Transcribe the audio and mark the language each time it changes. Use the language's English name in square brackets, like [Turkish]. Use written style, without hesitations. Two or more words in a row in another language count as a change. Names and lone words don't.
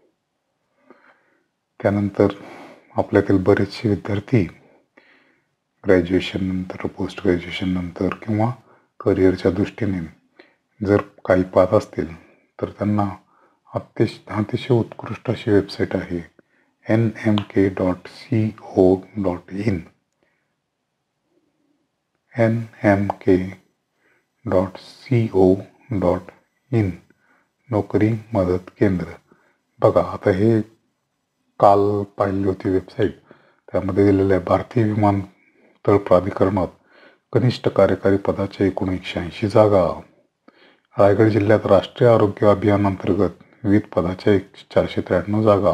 [Marathi] त्यानंतर आपल्यातील बरेचसे विद्यार्थी ग्रॅज्युएशन नंतर, [English] post graduation [Marathi] नंतर किंवा करिअरच्या दृष्टीने जर काही पाहत असतील तर त्यांना अतिशय उत्कृष्ट अशी वेबसाईट आहे nmk.co.in. nmk.co.in नोकरी मदत केंद्र. बघा, आता हे काल पाहिली होती वेबसाईट. त्यामध्ये दिलेलं आहे भारतीय विमानतळ प्राधिकरणात कनिष्ठ कार्यकारी पदाच्या एकूण 180 जागा. रायगड जिल्ह्यात राष्ट्रीय आरोग्य अभियान अंतर्गत विविध पदाच्या 493 जागा.